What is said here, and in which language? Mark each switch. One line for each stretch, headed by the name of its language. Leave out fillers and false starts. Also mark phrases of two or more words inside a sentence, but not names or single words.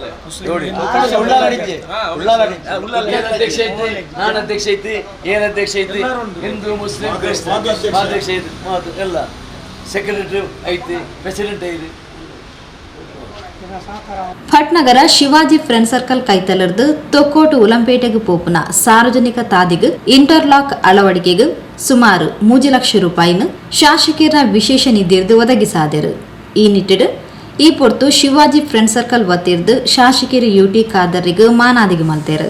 Kannada: ನಾನು ಅಧ್ಯಕ್ಷ ಐತಿ, ಏನ್ ಅಧ್ಯಕ್ಷ ಐತಿ, ಹಿಂದೂ ಮುಸ್ಲಿಂ ಅಧ್ಯಕ್ಷ ಐತಿ, ಎಲ್ಲ ಸೆಕ್ರೆಟರಿ ಐತಿ, ಪ್ರೆಸಿಡೆಂಟ್ ಐತಿ.
Tulu: ಭಟ್ನಗರ ಶಿವಾಜಿ ಫ್ರೆಂಡ್ ಸರ್ಕಲ್ ಕೈತಲರ್ದು ತೊಕ್ಕೋಟು ಉಲಂಪೇಟೆಗೆ ಪೋಪುನ ಸಾರ್ವಜನಿಕ ತಾದಿಗು ಇಂಟರ್ಲಾಕ್ ಅಳವಡಿಕೆಗೆ ಸುಮಾರು 3 ಲಕ್ಷ ರೂಪಾಯಿನ ಶಾಸಕರ ವಿಶೇಷ ನಿಧಿರ್ದು ಒದಗಿಸಾದರು. ಈ ನಿಟ್ಟಿಡು ಈ ಪೊರ್ತು ಶಿವಾಜಿ ಫ್ರೆಂಡ್ ಸರ್ಕಲ್ ವತಿರ್ದು ಶಾಸಕರು ಯುಟಿ ಖಾದರ್ರಿಗೆ ಮಾನಾದಿಗೆ ಮಲ್ತೇರು.